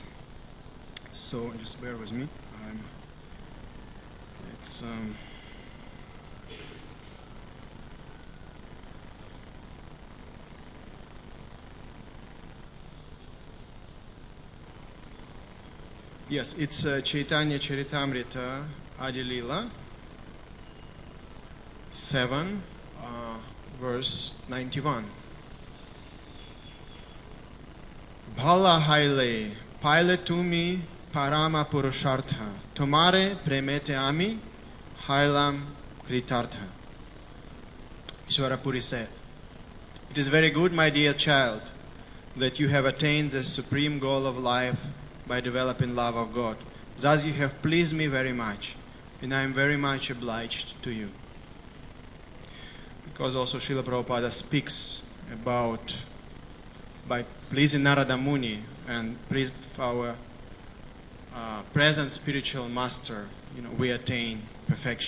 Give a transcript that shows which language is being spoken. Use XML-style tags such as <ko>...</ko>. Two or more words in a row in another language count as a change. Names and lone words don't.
<en>So just bear with me. Yes, it's Chaitanya Charitamrita Adi Lila 7, verse 91.</en> <bn>ভাল হৈল পাইলে তুমি পরম পুরুষার্থ তোমারে প্রেমেতে আমি হৈলাম কৃতার্থ.</bn> <en>Ishwarapuri said, it is very good, my dear child, that you have attained the supreme goal of life by developing love of God. Thus you have pleased me very much, and I am very much obliged to you. Because also Srila Prabhupada speaks about by pleasing Narada Muni and please our present spiritual master, we attain perfection.</en>